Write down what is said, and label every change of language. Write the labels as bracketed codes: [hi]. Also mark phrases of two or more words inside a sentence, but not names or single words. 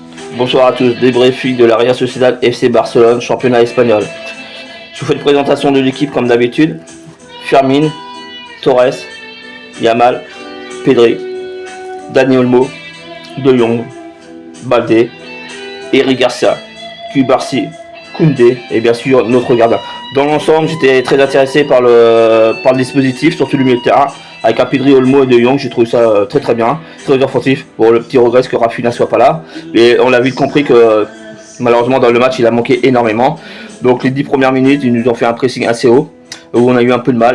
[fr] Bonsoir à tous, débriefing de la Real Sociedad FC Barcelone, championnat espagnol. Je vous fais une présentation de l'équipe comme d'habitude. Fermin, Torres, Yamal, Pedri, Dani Olmo, De Jong, Balde, Eric Garcia, Cubarsí, Koundé et bien sûr notre gardien. Dans l'ensemble, j'étais très intéressé par le dispositif, surtout le milieu de terrain. Avec un Pedri, Olmo et De Jong, j'ai trouvé ça très bien, très offensif. Bon, le petit regret, c'est que Rafinha soit pas là. Mais on l'a vite compris que malheureusement dans le match, il a manqué énormément. Donc les 10 premières minutes, ils nous ont fait un pressing assez haut, où on a eu un peu de mal.